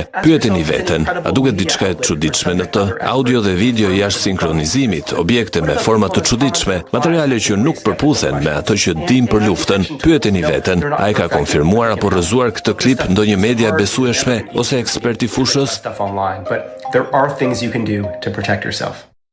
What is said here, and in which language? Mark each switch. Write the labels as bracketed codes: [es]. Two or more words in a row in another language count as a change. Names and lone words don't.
[sq] Pyeteni veten, a duket diçka e çuditshme në të? Audio dhe video jashtë sinkronizimit, objekte me forma të çuditshme, materiale që nuk përputhen me ato që dim për luftën. Pyeteni veten, a e ka konfirmuar apo rrëzuar këtë klip ndonjë media besueshme ose ekspert i fushës? [en] There are things you can do to protect yourself.